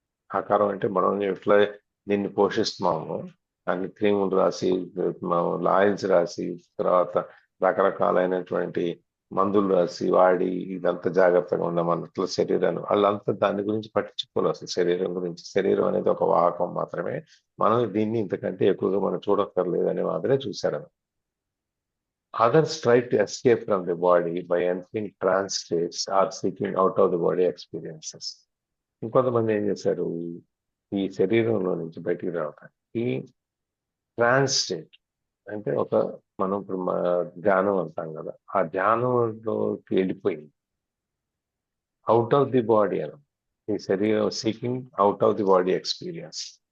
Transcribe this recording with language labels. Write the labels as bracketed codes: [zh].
[te] ఆకారం అంటే మనం ఎట్లా దీన్ని పోషిస్తున్నాము, అన్ని క్రీములు రాసి, ఆయిల్స్ రాసి, తర్వాత రకరకాలైనటువంటి మందులు రాసి వాడి ఇదంతా జాగ్రత్తగా ఉండమన్నట్లు శరీరాన్ని వాళ్ళంతా దాని గురించి పట్టించుకోవాలి. అసలు శరీరం గురించి, శరీరం అనేది ఒక వాహకం మాత్రమే, మనం దీన్ని ఇంతకంటే ఎక్కువగా మనం చూడక్కర్లేదు అనే మాదిరే చూశారు. [en] Others try to escape from the body by entering trance states or seeking out of the body experiences. [te] ఇంకొంతమంది ఏం చేశారు, ఈ శరీరంలో నుంచి బయటికి రావడానికి ట్రాన్స్ స్టేట్ అంటే మనం ఇప్పుడు ధ్యానం అంటాం కదా, ఆ ధ్యానంలోకి వెళ్ళిపోయింది, [en] out of the body [te] అని. ఈ శరీరం [en] Seeking out of the body experience.